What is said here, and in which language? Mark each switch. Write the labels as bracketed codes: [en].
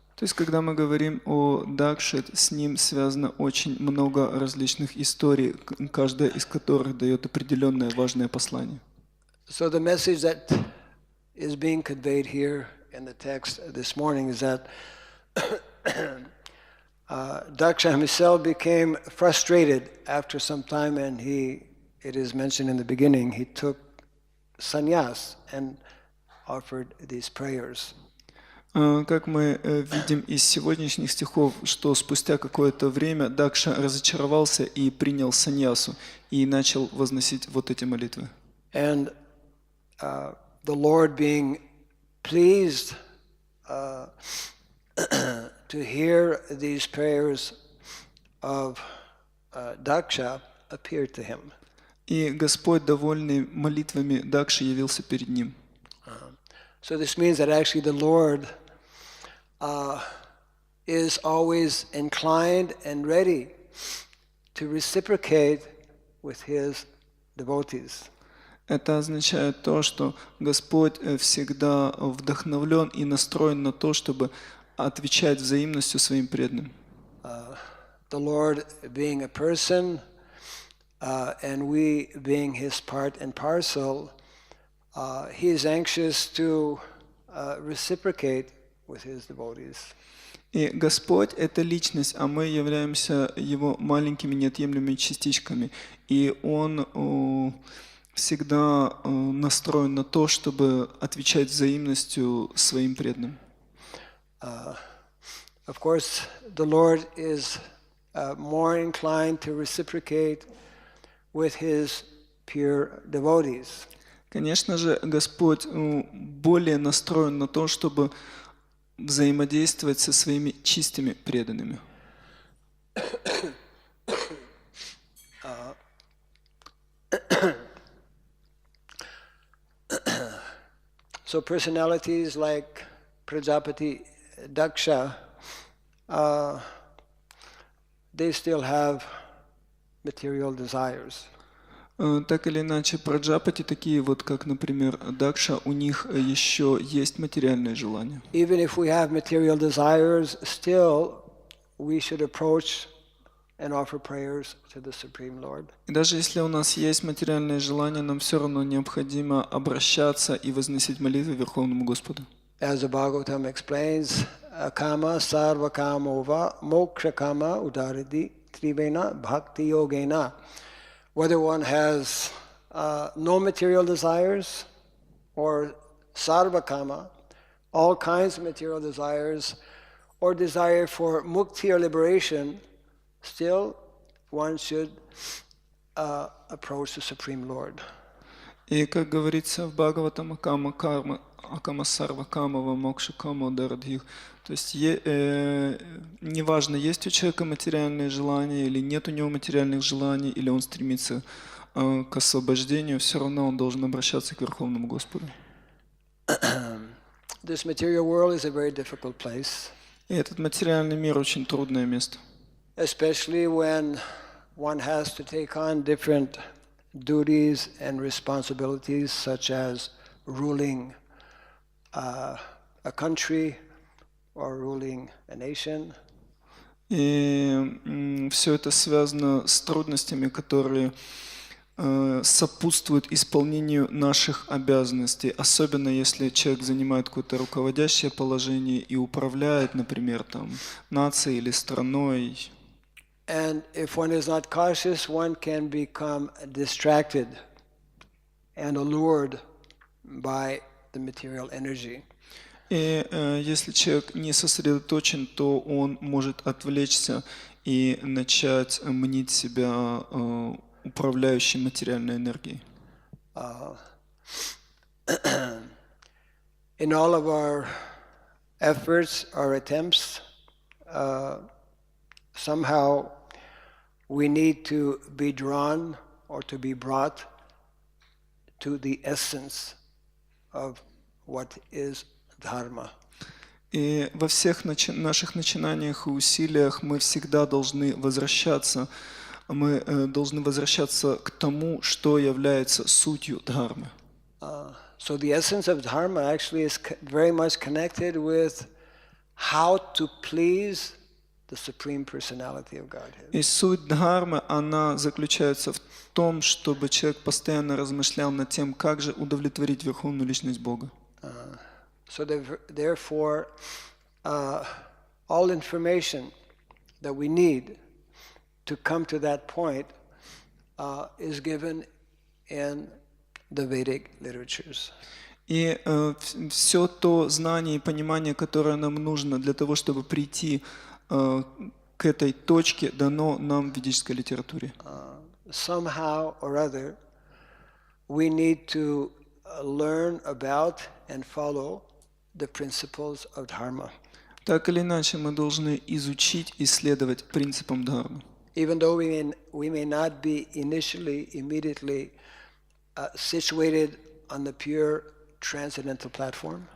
[ru] То есть, когда мы говорим о Дакше, с ним связано очень много различных историй, каждая из которых дает определенное важное послание. [en] So the message that is being conveyed here in the text this morning is that Daksha himself became frustrated after some time, and it is mentioned in the beginning, he took sannyas and offered these prayers. [ru] Как мы видим из сегодняшних стихов, что спустя какое-то время Дакша разочаровался и принял саньясу и начал возносить вот эти молитвы. [en] And the Lord, being pleased to hear these prayers of Daksha, appeared to him. [ru] И Господь, довольный молитвами Дакши, явился перед ним. [en] So this means that actually the Lord is always inclined and ready to reciprocate with his devotees. [ru] Это означает то, что Господь всегда вдохновлен и настроен на то, чтобы отвечать взаимностью своим преданным. [en] The Lord being a person, and we being his part and parcel, he is anxious to reciprocate with his devotees. [ru] И Господь — это личность, а мы являемся Его маленькими неотъемлемыми частичками. И Он всегда настроен на то, чтобы отвечать взаимностью своим преданным. [en] Of course, the Lord is more inclined to reciprocate with his pure devotees. [ru] Конечно же, Господь более настроен на то, чтобы взаимодействовать со своими чистыми преданными. [en] So personalities like Praджапati Daksha, they still have material desires. [ru] Так или иначе, Праджапати, такие вот, как, например, Дакша, у них еще есть материальные желания. [en] Even if we have material desires, still we should approach and offer prayers to the Supreme Lord. [ru] И даже если у нас есть материальные желания, нам все равно необходимо обращаться и возносить молитвы Верховному Господу. [en] As the Bhagavatam explains, [sa] kama sarva kamova moksha kama udaridi trivena bhakti-yogena. [en] Whether one has no material desires or sarva kama, all kinds of material desires, or desire for mukti or liberation, still one should approach the Supreme Lord. [ru] И как говорится в Бхагаватам, [sa] акама карма, акама сарва камава мокша кама дарадхих. [ru] То есть неважно, есть у человека материальные желания или нет у него материальных желаний, или он стремится к освобождению, все равно он должен обращаться к Верховному Господу. [en] This material world is a very difficult place. [ru] И этот материальный мир очень трудное место. [en] Especially when one has to take on different duties and responsibilities, such as ruling a country or ruling a nation. [ru] И все это связано с трудностями, которые сопутствуют исполнению наших обязанностей, особенно если человек занимает какое-то руководящее положение и управляет, например, там, нацией или страной. [en] And if one is not cautious, one can become distracted and allured by the material energy. [ru] И если человек не сосредоточен, то он может отвлечься и начать мнить себя управляющим материальной энергией. [en] In all of our efforts, our attempts, somehow we need to be drawn or to be brought to the essence of what is dharma. [ru] И во всех наших начинаниях и усилиях мы всегда должны возвращаться к тому, что является сутью дхармы. [en] So the essence of dharma actually is very much connected with how to please the Supreme Personality of Godhead. [ru] И суть дхармы, она заключается в том, чтобы человек постоянно размышлял над тем, как же удовлетворить Верховную Личность Бога. [en] So therefore, all information that we need to come to that point is given in the Vedic literatures. [ru] И все то знание и понимание, которое нам нужно для того, чтобы прийти к этой точке, дано нам в ведической литературе. [en] Somehow or other, we need to learn about and follow the principles of dharma. [ru] Так или иначе, мы должны изучить и следовать принципам дхармы. [en] Even though we may not be immediately situated on the pure transcendental platform.